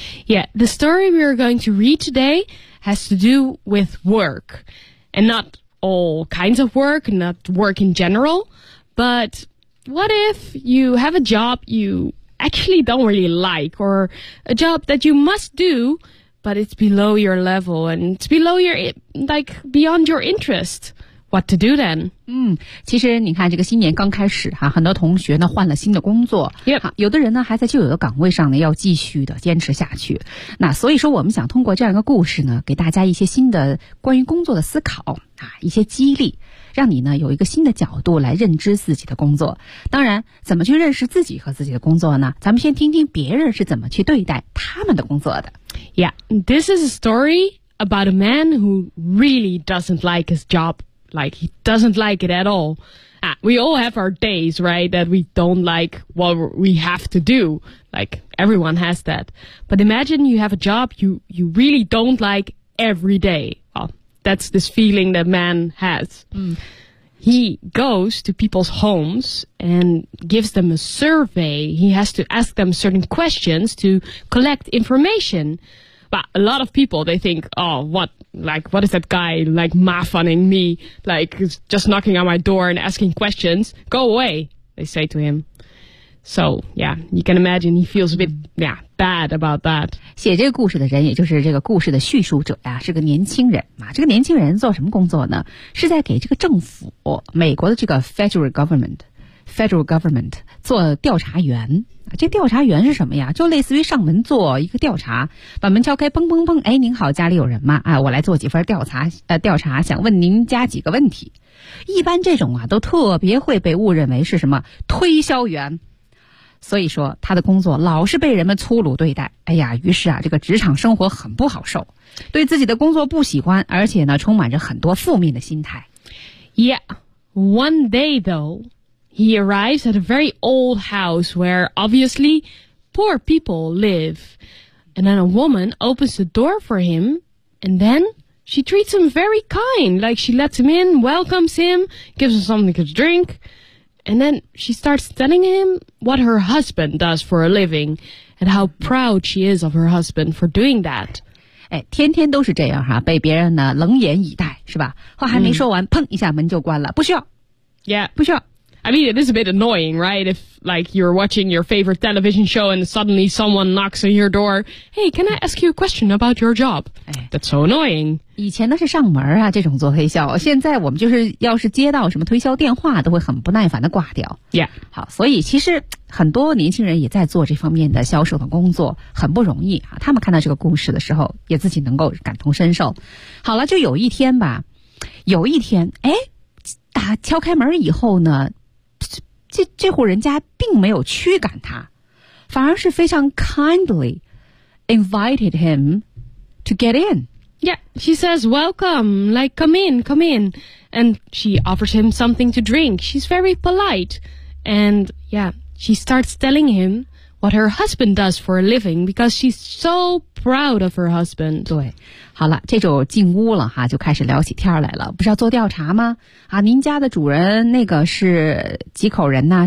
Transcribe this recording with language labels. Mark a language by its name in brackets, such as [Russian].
[English] Yeah, the story we are going to read today has to do with work, and not all kinds of work, not work in general. But what if you have a job you actually don't really like, or a job that you must do, but it's below your level and it's below your like beyond your interest? What to do then? [Chinese] 嗯，其实你看这个新年刚开始哈，很多同学呢换了新的工作。 [English] Yep. [Chinese] 有的人呢还在旧有的岗位上呢要继续的坚持下去。那所以说我们想通过这样一个故事呢给大家一些新的关于工作的思考啊，一些激励，让你呢有一个新的角度来认知自己的工作。当然怎么去认识自己和自己的工作呢，咱们先听听别人是怎么去对待他们的工作的。 [English] Yeah, this is a story about a man who really doesn't like his job. Like, he doesn't like it at all. Ah, we all have our days, right, that we don't like what we have to do. Like, everyone has that. But imagine you have a job you really don't like every day. Well, that's this feeling that man has. Mm. He goes to people's homes and gives them a survey. He has to ask them certain questions to collect information. But a lot of people, they think, oh, what is that guy, like, mafunning me? Like, just knocking on my door and asking questions. Go away, they say to him. So, yeah, you can imagine he feels a bit, yeah, bad about that. [Chinese] 写这个故事的人，也就是这个故事的叙述者呀，是个年轻人。啊，这个年轻人做什么工作呢？是在给这个政府，美国的这个 federal government 做调查员。这调查员是什么呀？就类似于上门做一个调查，把门敲开，砰砰砰，哎，您好，家里有人吗？啊，我来做几份调查，想问您家几个问题。一般这种啊，都特别会被误认为是什么推销员，所以说他的工作老是被人们粗鲁对待。哎呀，于是啊，这个职场生活很不好受，对自己的工作不喜欢，而且呢，充满着很多负面的心态。 [English] Yeah, one day though. He arrives at a very old house where, obviously, poor people live. And then a woman opens the door for him, and then she treats him very kind. Like, she lets him in, welcomes him, gives him something to drink. And then she starts telling him what her husband does for a living, and how proud she is of her husband for doing that. [Chinese] 哎，天天都是这样哈，被别人呢冷眼以待，是吧？话还没说完，砰一下门就关了，不需要。 [English] Yeah. [Chinese] 不需要。 [English] I mean, it is a bit annoying, right? If, like, you're watching your favorite television show and suddenly someone knocks on your door, hey, can I ask you a question about your job? That's so annoying. [Chinese] 以前都是上门啊，这种做推销。现在我们就是要是接到什么推销电话，都会很不耐烦的挂掉。 [English] Yeah. [Chinese] 好，所以其实很多年轻人也在做这方面的销售的工作，很不容易啊。他们看到这个故事的时候，也自己能够感同身受。好了，就有一天吧，有一天，哎，打敲开门以后呢，这户人家并没有驱赶他，反而是非常 [English] kindly invited him to get in. Yeah, she says, welcome, like, come in, come in. And she offers him something to drink. She's very polite. And yeah, she starts telling him what her husband does for a living because she's so proud of her husband. [Chinese] 对，好了，这就进屋了哈，就开始聊起天来了。不是要做调查吗？啊，您家的主人那个是几口人呢？